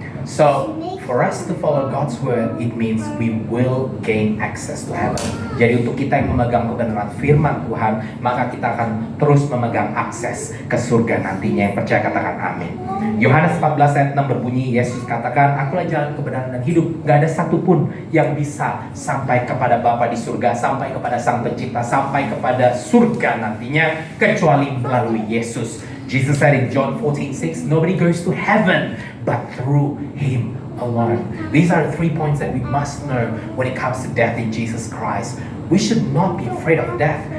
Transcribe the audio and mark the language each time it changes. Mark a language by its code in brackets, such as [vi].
[en] So, for us to follow God's word, it means we will gain access to heaven. [id] Jadi untuk kita yang memegang kebenaran firman Tuhan, maka kita akan terus memegang akses ke surga nantinya. Yang percaya katakan amin. Yohanes 14 ayat 6 berbunyi, Yesus katakan, akulah jalan kebenaran dan hidup. Gak ada satupun yang bisa sampai kepada Bapa di surga, sampai kepada Sang Pencipta, sampai kepada surga nantinya, kecuali melalui Yesus. [en] Jesus said in John 14:6, nobody goes to heaven but through Him alone. These are the 3 points that we must know when it comes to death in Jesus Christ. We should not be afraid of death.